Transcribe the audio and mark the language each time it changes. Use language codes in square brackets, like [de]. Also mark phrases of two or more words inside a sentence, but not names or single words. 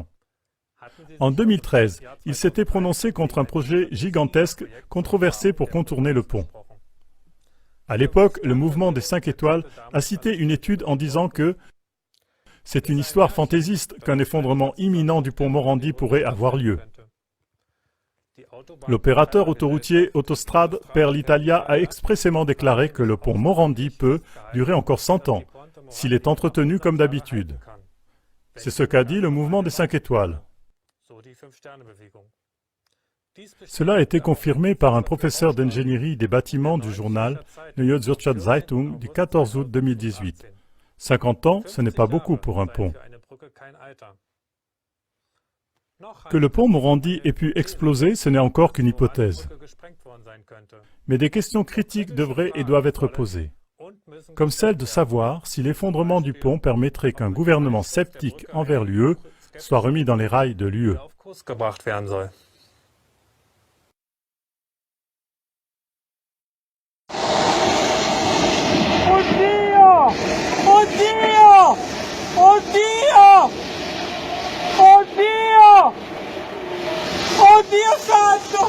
[fr] En 2013, il s'était prononcé contre un projet gigantesque controversé pour contourner le pont. À l'époque, le mouvement des 5 étoiles a cité une étude en disant que c'est une histoire fantaisiste qu'un effondrement imminent du pont Morandi pourrait avoir lieu. L'opérateur autoroutier Autostrade per l'Italia a expressément déclaré que le pont Morandi peut durer encore 100 ans, s'il est entretenu comme d'habitude. C'est ce qu'a dit le mouvement des 5 étoiles. Cela a été confirmé par un professeur d'ingénierie des bâtiments du journal Neue Zürcher Zeitung du 14 août 2018. 50 ans, ce n'est pas beaucoup pour un pont. Que le pont Morandi ait pu exploser, ce n'est encore qu'une hypothèse. Mais des questions critiques devraient et doivent être posées, comme celle de savoir si l'effondrement du pont permettrait qu'un gouvernement sceptique envers l'UE soit remis dans les rails de l'UE. [it] Oddio! Oddio! Oddio! Oddio! Oddio santo!